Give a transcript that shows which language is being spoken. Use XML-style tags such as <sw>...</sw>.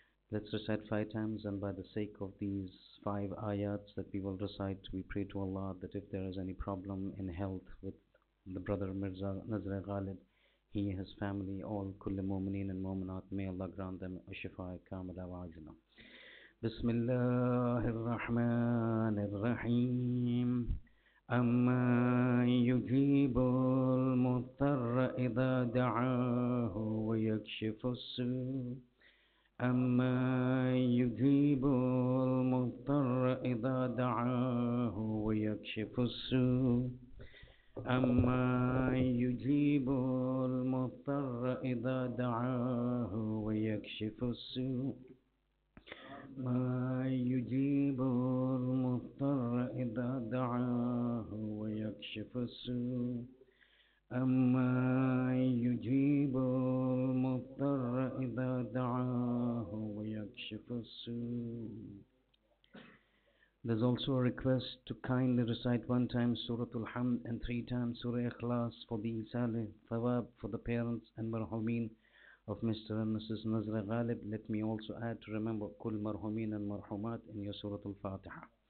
<en>Let's recite 5 times, and by the sake of these 5 ayats that we will recite, we pray to Allah that if there is any problem in health with the brother Mirza Nazra Ghalib, he, his family, all kulli mu'mineen and mu'minat, may Allah grant them a</en> <ar>shifa kamila wa ajila. Bismillahir Rahmanir Rahim. أَمَّا يُجِيبُ الْمُضْطَرَّ إِذَا دَعَاهُ وَيَكْشِفُ السُّوءَ أَمَّا يُجِيبُ الْمُضْطَرَّ إِذَا دَعَاهُ وَيَكْشِفُ السُّوءَ أَمَّا يُجِيبُ الْمُضْطَرَّ إِذَا دَعَاهُ وَيَكْشِفُ السُّوءَ ما يجيب المضطر إذا دعاه ويكشف السوء أما يجيب المضطر إذا دعاه ويكشف السوء.</ar> <en>There's also a request to kindly recite 1 time Surah Al-Hamd and 3 times Surah Ikhlas for the Salih Thawab for the parents and marhumin of Mr. and Mrs. Nazra Ghalib. Let me also add to remember Kul Marhumin and Marhumat in your Surah Al-Fatiha.</en>